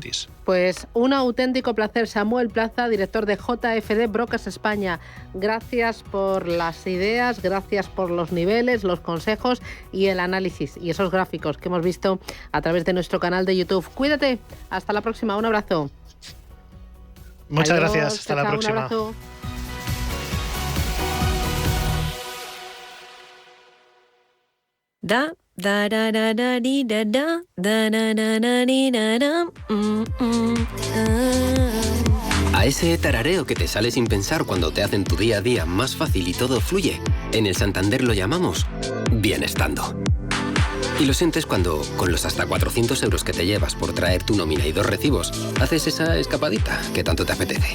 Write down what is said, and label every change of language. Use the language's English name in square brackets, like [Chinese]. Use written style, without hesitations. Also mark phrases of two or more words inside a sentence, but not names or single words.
[Spanish] Pues un auténtico placer, Samuel Plaza, director de JFD Brokers España. Gracias por las ideas, gracias por los niveles, los consejos y el análisis y esos gráficos que hemos visto a través de nuestro canal de YouTube. Cuídate, hasta la próxima, un abrazo. Muchas gracias, hasta la próxima. Un abrazo. Da da da da da di da da da da da da di da da. A ese tarareo que te sale sin pensar cuando te hacen tu día a día más fácil y todo fluye, en el Santander lo llamamos bienestando. Y lo sientes cuando, con los hasta 400 euros que te llevas por traer tu nómina y 2 recibos, haces esa escapadita que tanto te apetece.